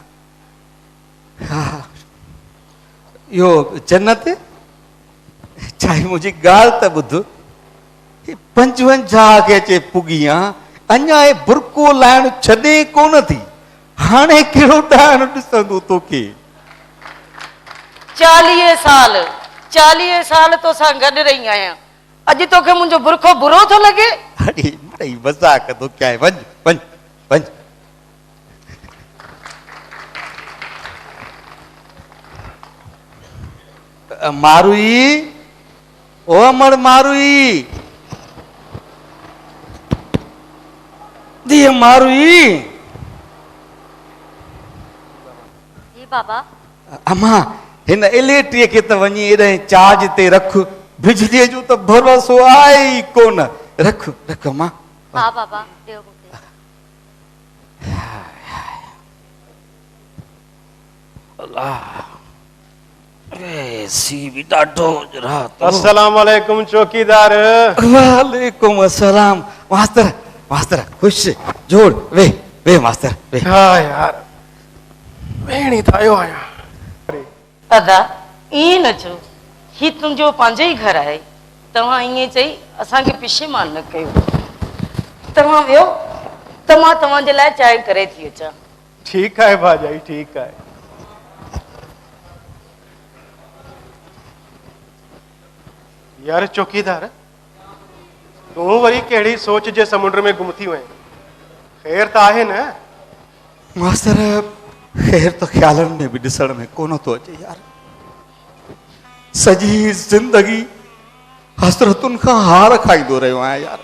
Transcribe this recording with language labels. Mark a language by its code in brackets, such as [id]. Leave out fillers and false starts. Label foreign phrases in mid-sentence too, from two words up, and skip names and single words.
[sd] हा इहो जन्नत चाहे मुंहिंजी ॻाल्हि त ॿुध, 55 खे अचे पुगी आहे, अञा हे बुरको लाइण छॾे कोन थी, हाणे कहिड़ो ॾाइण ॾिसंदो तोखे? 40 साल तोसां गॾु रही आहियां, अॼु तोखे मुंहिंजो बुरखो बुरो थो लॻे? अरे मिड़ई मज़ाक थो कयां, वञ वञ वञ। मारुई, ओ अमर मारुई, दिए मारुई। जी बाबा। अम्मा हिन इलेक्ट्रीअ खे त वञी एॾे चार्ज ते रख, बिजलीअ जो त भरोसो आहे ई कोन। रख रख अम्मा। हाँ बाबा ॾियो मूंखे। सी भी ॾाढो रात। [ar] السلام عليكم चौकीदार। وعليكم السلام. [sd] मास्तर मास्तर खुश जोड़ वे वे मास्तर वे। हाँ यार भेणी थायो आया। अदा ईअं न चओ, ही तुंहिंजो पंहिंजो ई घर आहे, तव्हां ईअं चई असांखे पिशेमान न कयो। तव्हां वियो त मां तव्हांजे लाइ चांहि करे थी अचां। [hi] ठीक है [sd] भाजाई [hi] ठीक है। [sd] यार चौकीदार तू वरी कहिड़ी सोच जे समुंड में गुम थी वएं? ख़ैर त आहे न? मास्तर ख़ैर तो ख्यालन में भी ॾिसण में कोन थो अचे यार। सॼी ज़िंदगी हसरतुनि खां हार खाईंदो रहियो आहियां यार।